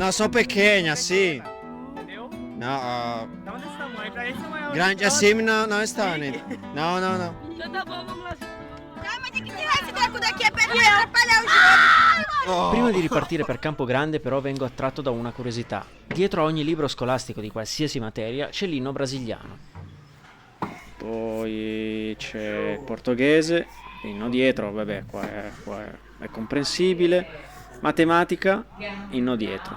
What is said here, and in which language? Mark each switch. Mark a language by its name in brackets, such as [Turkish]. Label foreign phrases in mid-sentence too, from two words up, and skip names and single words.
[Italian] No, sono pequeñas, sì. [Portuguese] Entendeu? No, Não desse tamanho, pra esse é maior. grande assim não está, né? No, no, no. Então tá bom, vamos lá. Ah, mas tem que tirar esse treco daqui, é pra atrapalhar o jogo. [Italian] Prima di ripartire per Campogrande però vengo attratto da una curiosità. Dietro a ogni libro scolastico di qualsiasi materia c'è l'inno brasiliano. Poi c'è il portoghese, inno dietro, vabbè, qua è comprensibile. Matematica, inno dietro.